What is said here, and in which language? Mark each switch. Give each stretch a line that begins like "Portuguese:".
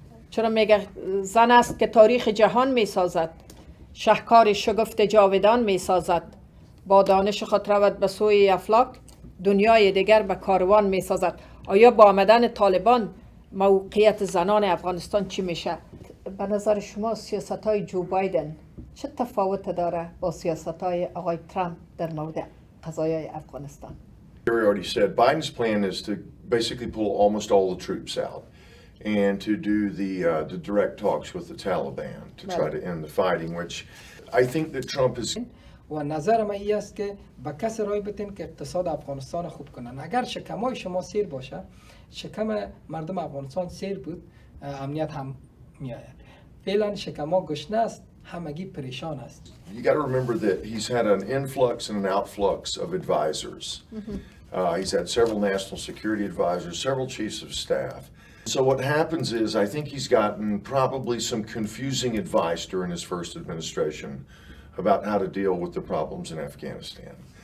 Persian: چرا میگه زن است که تاریخ جهان میسازد، شهکار شگفت جاودان میسازد، با دانش خود رود به سوی افلاک، دنیای دیگر به کاروان میسازد. آیا با آمدن طالبان موقعیت زنان افغانستان چی میشه؟ به نظر شما سیاست های جو بایدن چه تفاوت داره با سیاست های آقای ترامپ در مورد قضایای افغانستان؟
English: Gary already said Biden's plan is to basically pull almost all the troops out and to do the direct talks with the Taliban to try to end the fighting, which I think that Trump is.
Persian: و نظر من این است که با کسی رای بتین که اقتصاد افغانستان خوب کنن. اگر شکمای شما سیر باشه، شکم مردم افغانستان سیر بود، امنیت هم میآید. فعلا شکما گشنه است، همگی پریشان است.
English: You got to remember that he's had an influx and an outflux of advisors. He's had several national security advisors, several chiefs of staff. So what happens is I think he's gotten probably some confusing advice during his first administration about how to deal with the problems in Afghanistan.